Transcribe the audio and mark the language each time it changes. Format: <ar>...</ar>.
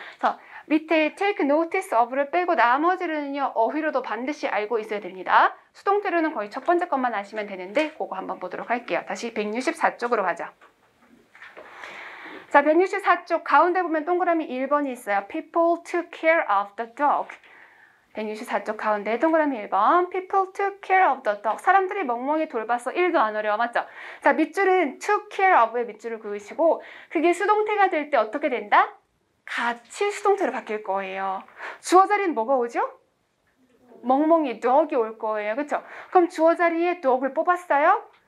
<ko>그래서 밑에 take notice of를 빼고 나머지는요 어휘로도 반드시 알고 있어야 됩니다. 수동태로는 거의 첫 번째 것만 아시면 되는데 그거 한번 보도록 할게요. 다시 164쪽으로 가자. 자, 164쪽 가운데 보면 동그라미 1번이 있어요.</ko> <en>People took care of the dog.</en> <ko>164쪽 가운데 동그라미 1번</ko> <en>People took care of the dog.</en> <ko>사람들이 멍멍이 돌봤어. 1도 안 어려워. 맞죠? 자, 밑줄은 took care of의 밑줄을 그으시고 그게 수동태가 될 때 어떻게 된다? 같이 수동태로 바뀔 거예요. 주어 자리는 뭐가 오죠? 멍멍이 dog이 올 거예요. 그렇죠? 그럼 주어 자리에 dog을 뽑았어요?</ko>